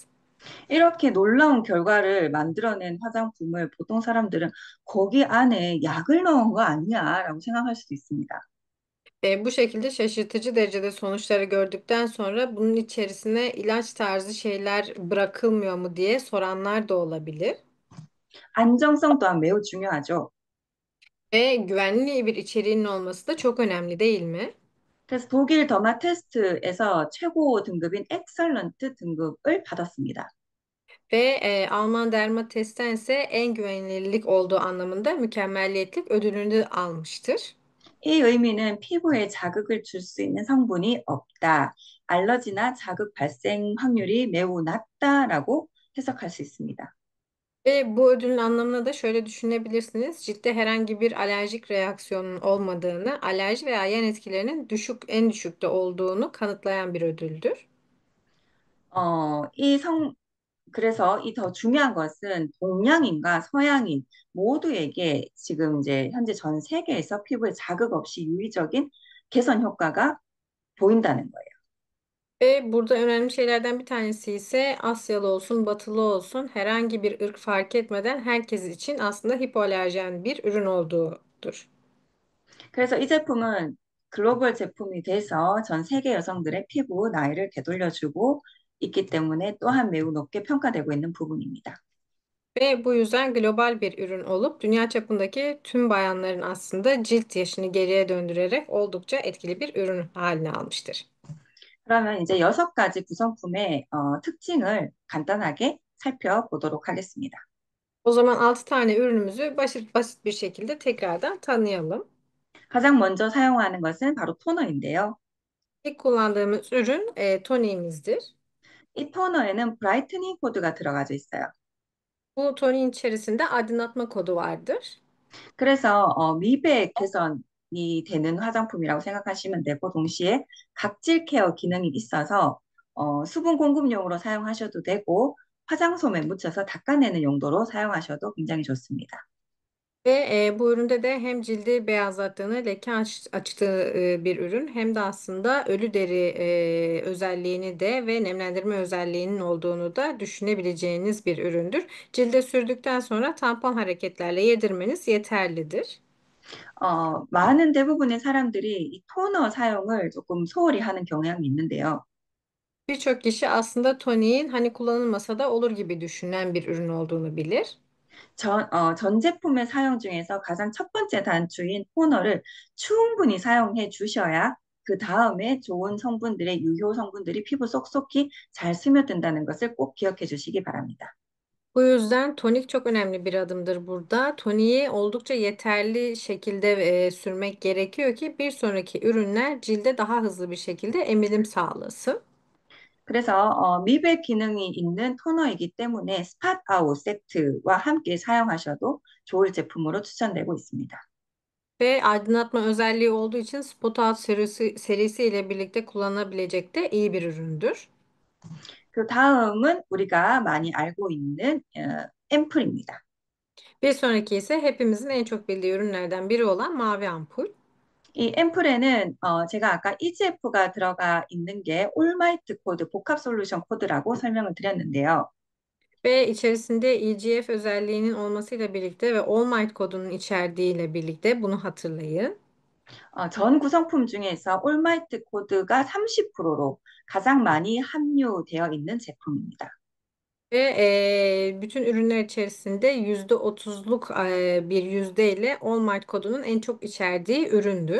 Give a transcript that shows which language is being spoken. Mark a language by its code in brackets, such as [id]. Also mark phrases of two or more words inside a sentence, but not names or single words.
[ko] 이렇게 놀라운 결과를 만들어낸 화장품을 보통 사람들은 거기 안에 약을 넣은 거 아니야라고 생각할 수도 있습니다. [tr] Bu şekilde şaşırtıcı derecede sonuçları gördükten sonra bunun içerisine ilaç tarzı şeyler bırakılmıyor mu diye soranlar da olabilir. [ko] 안정성 또한 매우 중요하죠. [tr] Ve güvenli bir içeriğinin olması da çok önemli değil mi? [ko] 그래서 독일 더마 테스트에서 최고 등급인 엑설런트 등급을 받았습니다. [tr] Ve Alman Dermatest'ten ise en güvenilirlik olduğu anlamında mükemmelliyetlik ödülünü almıştır. [ko] 이 의미는 피부에 자극을 줄 수 있는 성분이 없다. 알러지나 자극 발생 확률이 매우 낮다라고 해석할 수 있습니다. [tr] Ve bu ödülün anlamına da şöyle düşünebilirsiniz. Ciltte herhangi bir alerjik reaksiyonun olmadığını, alerji veya yan etkilerinin en düşükte olduğunu kanıtlayan bir ödüldür. [ko] 어, 이 성, 그래서 이 더 중요한 것은 동양인과 서양인 모두에게 지금 이제 현재 전 세계에서 피부에 자극 없이 유의적인 개선 효과가 보인다는 거예요. [tr] Ve burada önemli şeylerden bir tanesi ise Asyalı olsun, Batılı olsun herhangi bir ırk fark etmeden herkes için aslında hipoalerjen bir ürün olduğudur. [ko] 그래서 이 제품은 글로벌 제품이 돼서 전 세계 여성들의 피부 나이를 되돌려주고 있기 때문에 또한 매우 높게 평가되고 있는 부분입니다. [tr] Ve bu yüzden global bir ürün olup dünya çapındaki tüm bayanların aslında cilt yaşını geriye döndürerek oldukça etkili bir ürün haline almıştır. [ko] 그러면 이제 6가지 구성품의 특징을 간단하게 살펴보도록 ha겠습니다. [tr] O zaman 6 tane ürünümüzü basit basit bir şekilde tekrardan tanıyalım. [ko] 가장 먼저 사용하는 것은 바로 토너인데요. [tr] İlk kullandığımız ürün toniğimizdir. [ko] 이 토너에는 브라이트닝 코드가 들어가져 있어요. [tr] Bu toniğin içerisinde aydınlatma kodu vardır. [ko] 그래서 미백 개선이 되는 화장품이라고 생각하시면 되고 동시에 각질 케어 기능이 있어서 수분 공급용으로 사용하셔도 되고 화장솜에 묻혀서 닦아내는 용도로 사용하셔도 굉장히 좋습니다. [tr] Ve bu üründe de hem cildi beyazlattığını, leke açtığı bir ürün hem de aslında ölü deri özelliğini de ve nemlendirme özelliğinin olduğunu da düşünebileceğiniz bir üründür. Cilde sürdükten sonra tampon hareketlerle yedirmeniz yeterlidir. [ko] 많은 대부분의 사람들이 이 토너 사용을 조금 소홀히 하는 경향이 있는데요. [tr] Birçok kişi aslında toniğin hani kullanılmasa da olur gibi düşünen bir ürün olduğunu bilir. [ko] 전 제품의 사용 중에서 가장 첫 번째 단추인 토너를 충분히 사용해 주셔야 그 다음에 좋은 성분들의 유효 성분들이 피부 쏙쏙히 잘 스며든다는 것을 꼭 giok해 주시기 바랍니다. [tr] Bu yüzden tonik çok önemli bir adımdır burada. Toniği oldukça yeterli şekilde sürmek gerekiyor ki bir sonraki ürünler cilde daha hızlı bir şekilde emilim sağlasın. [ko] 그래서 미백 기능이 있는 토너이기 때문에 스팟 아웃 세트와 함께 사용하셔도 좋을 제품으로 추천되고 있습니다. [tr] Ve aydınlatma özelliği olduğu için Spot Out serisi ile birlikte kullanabilecek de iyi bir üründür. [ko] 그 다음은 우리가 많이 알고 있는 앰플입니다. [tr] Bir sonraki ise hepimizin en çok bildiği ürünlerden biri olan mavi ampul. [ko] 이 앰플에는 제가 아까 EGF가 들어가 있는 게 올마이트 코드, 복합 솔루션 코드라고 설명을 드렸는데요. [tr] Ve içerisinde EGF özelliğinin olmasıyla birlikte ve All Might kodunun içerdiğiyle birlikte bunu hatırlayın. [ko] 전 구성품 중에서 올마이트 코드가 30%로 가장 많이 함유되어 있는 제품입니다. [tr] Ve bütün ürünler içerisinde %30'luk bir yüzdeyle All Might kodunun en çok içerdiği üründür.